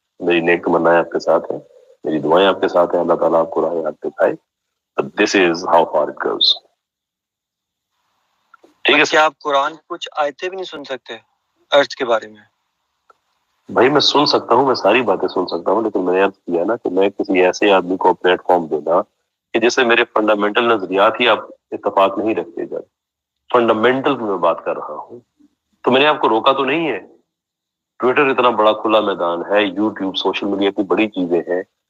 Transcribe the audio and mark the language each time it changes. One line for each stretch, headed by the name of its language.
Urdu: میری نیک تمنائیں آپ کے ساتھ ہیں، میری دعائیں آپ کے ساتھ ہیں. اللہ تعالیٰ آپ کو راہ آپ دکھائے.
English: But this is how far it goes.
Urdu: ٹھیک ہے. کیا آپ قرآن کچھ آیتیں بھی نہیں سن سکتے ارتھ کے بارے میں؟ بھائی میں سن سکتا ہوں، میں ساری باتیں سن سکتا ہوں، لیکن میں نے عرض کیا نا کہ میں کسی ایسے آدمی کو پلیٹ فارم دینا کہ جس سے میرے فنڈامنٹل نظریات ہی آپ اتفاق نہیں رکھتے. جب فنڈامنٹل میں بات کر رہا ہوں تو میں نے آپ کو روکا تو نہیں ہے. ٹویٹر اتنا بڑا کھلا میدان ہے، یوٹیوب، سوشل میڈیا اتنی بڑی چیزیں ہیں.